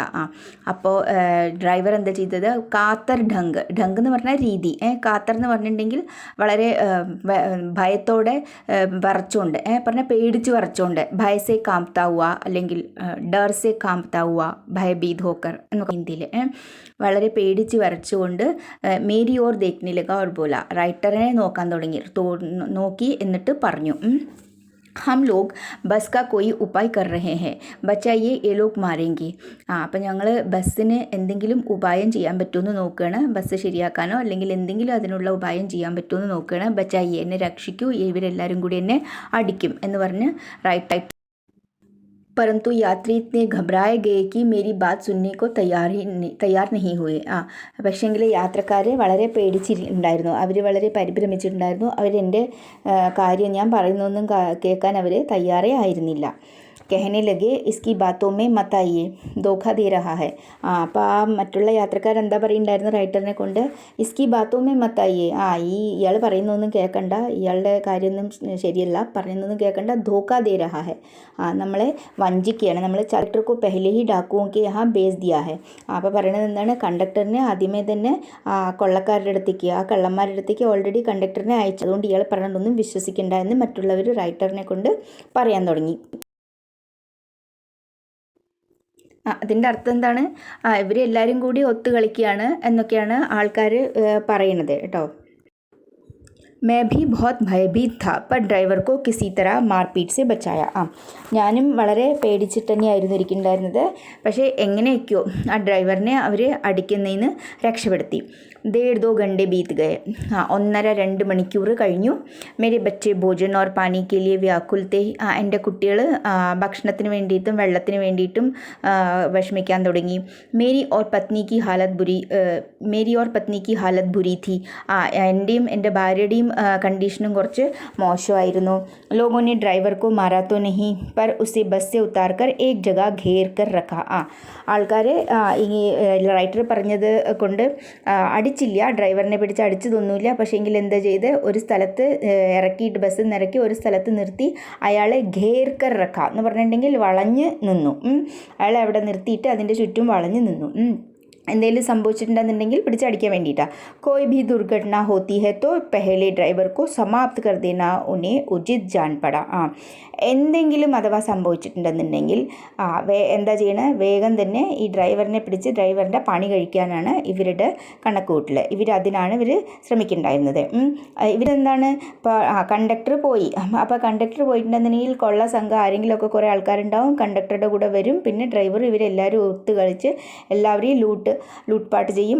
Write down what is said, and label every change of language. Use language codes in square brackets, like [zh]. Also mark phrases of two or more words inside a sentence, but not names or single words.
[ml] അപ്പോൾ ഡ്രൈവർ എന്താ ചെയ്തത്, [hi] कातर ढंग [ml] എന്ന് പറഞ്ഞാൽ രീതി, കാത്തർ എന്ന് പറഞ്ഞിട്ടുണ്ടെങ്കിൽ വളരെ ഭയത്തോടെ വരച്ചുകൊണ്ട് പറഞ്ഞാൽ പേടിച്ച് വരച്ചുകൊണ്ട്, [hi] भय से काँपता हुआ [ml] അല്ലെങ്കിൽ [hi] डर से काँपता हुआ भयभीत होकर [ml] എന്നൊക്കെ ഹിന്ദിയിൽ വളരെ പേടിച്ച് വരച്ചുകൊണ്ട് [hi] मेरी ओर देखने लगा और बोला, [ml] റൈറ്ററിനെ നോക്കാൻ തുടങ്ങി, നോക്കി എന്നിട്ട് പറഞ്ഞു, [hi] हम लोग बस का कोई उपाय कर रहे हैं, बचाइए ये लोग मारेंगे. [ml] അപ്പം ഞങ്ങൾ ബസ്സിന് എന്തെങ്കിലും ഉപായം ചെയ്യാൻ പറ്റുമെന്ന് നോക്കുകയാണ്, ബസ് ശരിയാക്കാനോ അല്ലെങ്കിൽ എന്തെങ്കിലും അതിനുള്ള ഉപായം ചെയ്യാൻ പറ്റുമെന്ന് നോക്കുകയാണ്. ബച്ചായിയെ, എന്നെ രക്ഷിക്കൂ, ഇവരെല്ലാവരും കൂടി എന്നെ അടിക്കും എന്ന് പറഞ്ഞ് റൈറ്റ്. [hi] परंतु यात्री इतने घबराए गए कि मेरी बात सुनने को തയ്യാർ नहीं हुए. [ml] പക്ഷേങ്കിൽ യാത്രക്കാർ വളരെ പേടിച്ചിട്ടുണ്ടായിരുന്നു, അവർ വളരെ പരിഭ്രമിച്ചിട്ടുണ്ടായിരുന്നു. അവരെൻ്റെ കാര്യം, ഞാൻ പറയുന്നൊന്നും കേൾക്കാൻ അവർ തയ്യാറേ ആയിരുന്നില്ല. [hi] कहने लगे इसकी बातों में मत आइए, धोखा दे रहा है. [ml] അപ്പോൾ ആ മറ്റുള്ള യാത്രക്കാരെന്താ പറയുന്നുണ്ടായിരുന്നു റൈറ്ററിനെ കൊണ്ട്, [hi] इसकी बातों में मत आइए, [ml] ഇയാൾ പറയുന്നൊന്നും കേൾക്കണ്ട, ഇയാളുടെ കാര്യമൊന്നും ശരിയല്ല, പറയുന്നൊന്നും കേൾക്കണ്ട, [hi] धोखा दे रहा है, [ml] നമ്മളെ വഞ്ചിക്കുകയാണ്, നമ്മൾ കണ്ടക്ടർക്കു [hi] पहले ही डाकुओं के यहाँ भेज दिया है. [ml] അപ്പോൾ പറയണത് എന്താണ്, കണ്ടക്ടറിനെ ആദ്യമേ തന്നെ കൊള്ളക്കാരുടെ അടുത്തേക്ക്, ആ കള്ളന്മാരുടെ അടുത്തേക്ക് ഓൾറെഡി കണ്ടക്ടറിനെ അയച്ചു, അതുകൊണ്ട് ഇയാൾ പറയണതൊന്നും വിശ്വസിക്കേണ്ട എന്ന് മറ്റുള്ളവർ റൈറ്ററിനെ കൊണ്ട് പറയാൻ തുടങ്ങി. അതിൻ്റെ അർത്ഥം എന്താണ്, ഇവരെല്ലാവരും കൂടി ഒത്തു കളിക്കുകയാണ് എന്നൊക്കെയാണ് ആൾക്കാർ പറയുന്നത് കേട്ടോ. [hi] मैं भी बहुत भयभीत था पर ड्രൈവർ को किसी तरह मारपीट से बचाया. [ml] ഞാനും വളരെ പേടിച്ചിട്ട് തന്നെയായിരുന്നു ഇരിക്കുന്നുണ്ടായിരുന്നത്, പക്ഷേ എങ്ങനെയൊക്കെയോ ആ ഡ്രൈവറിനെ അവർ അടിക്കുന്നതിന് രക്ഷപ്പെടുത്തി. [hi] 1.5-2 घंटे बीत गए. 1.5-2 [ml] മണിക്കൂർ കഴിഞ്ഞു. [hi] मेरे बच्चे भोजन और पानी के लिए व्याकुल थे. [ml] എൻ്റെ കുട്ടികൾ ഭക്ഷണത്തിന് വേണ്ടിയിട്ടും വെള്ളത്തിന് വേണ്ടിയിട്ടും വിഷമിക്കാൻ തുടങ്ങി. [hi] मेरी और पत्नी की हालत बुरी थी. [ml] എൻ്റെയും എൻ്റെ ഭാര്യയുടെയും കണ്ടീഷനും കുറച്ച് മോശമായിരുന്നു. [hi] लोगों ने ड्राइवर को मारा तो नहीं पर उसे बस से उतार कर एक जगह घेर कर रखा. [ml] ആൾക്കാർ ഈ റൈറ്റർ പറഞ്ഞത് കൊണ്ട് അടിച്ചില്ല, ഡ്രൈവറിനെ പിടിച്ച് അടിച്ചതൊന്നുമില്ല, പക്ഷേ എങ്കിൽ എന്താ ചെയ്ത്, ഒരു സ്ഥലത്ത് ഇറക്കിയിട്ട് ബസ്സിൽ നിന്ന് ഇറക്കി ഒരു സ്ഥലത്ത് നിർത്തി അയാളെ [hi] घेर कर रखा [ml] എന്ന് പറഞ്ഞിട്ടുണ്ടെങ്കിൽ വളഞ്ഞ് നിന്നു. അയാളെ അവിടെ നിർത്തിയിട്ട് അതിൻ്റെ ചുറ്റും വളഞ്ഞ് നിന്നു. എന്തെങ്കിലും സംഭവിച്ചിട്ടുണ്ടെന്നുണ്ടെങ്കിൽ പിടിച്ചടിക്കാൻ വേണ്ടിയിട്ടാണ്. [hi] कोई भी दुर्घटना होती है तो पहले ड्राइवर को समाप्त कर देना उन्हें उचित जान पड़ा. [ml] എന്തെങ്കിലും അഥവാ സംഭവിച്ചിട്ടുണ്ടെന്നുണ്ടെങ്കിൽ എന്താ ചെയ്യണത്, വേഗം തന്നെ ഈ ഡ്രൈവറിനെ പിടിച്ച് ഡ്രൈവറിൻ്റെ പണി കഴിക്കാനാണ് ഇവരുടെ കണക്കുകൂട്ടൽ. അതിനാണ് ഇവർ ശ്രമിക്കുന്നുണ്ടായിരുന്നത്. ഇവരെന്താണ്, ഇപ്പോൾ കണ്ടക്ടർ പോയി, അപ്പോൾ കണ്ടക്ടർ പോയിട്ടുണ്ടെന്നുണ്ടെങ്കിൽ കൊള്ള സംഘം ആരെങ്കിലുമൊക്കെ കുറേ ആൾക്കാരുണ്ടാവും, കണ്ടക്ടറുടെ കൂടെ വരും, പിന്നെ ഡ്രൈവർ ഇവരെല്ലാവരും ഒത്തു കളിച്ച് എല്ലാവരെയും ലൂട്ട്പാട്ട് ചെയ്യും.